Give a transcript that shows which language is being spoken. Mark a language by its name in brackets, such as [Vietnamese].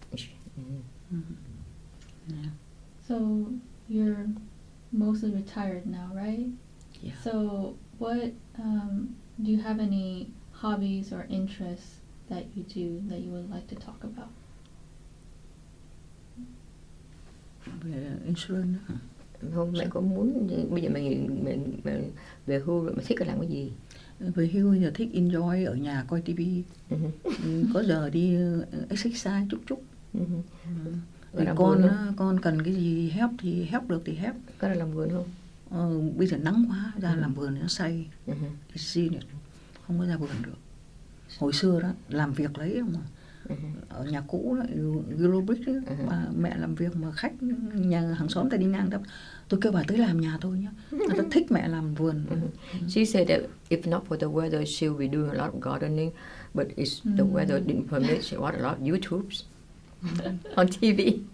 [English] Yeah. So you're mostly retired now, right? Yeah. So what do you have any hobbies or interests that you do that you would like to talk about? [Vietnamese] Về insurance hả? Không, mẹ có muốn bây giờ mẹ về hưu rồi, mẹ thích làm cái gì? Về hưu giờ thích enjoy ở nhà coi tivi, có giờ đi exercise chút. Rồi con cần cái gì help thì help được thì help. Có là làm vườn không? Bây giờ nắng quá, ra làm vườn nó say, không có ra vườn được. Hồi xưa đó làm việc lấy mà ở nhà cũ đó, Eurobrick đó, mẹ làm việc mà khách nhà hàng xóm ta đi ngang đó, tôi kêu bà tới làm nhà tôi nhá. Người ta thích mẹ làm vườn. [English] She said that if not for the weather, she'll be doing a lot of gardening, but it's the weather didn't permit. She watched a lot of YouTubes on TV.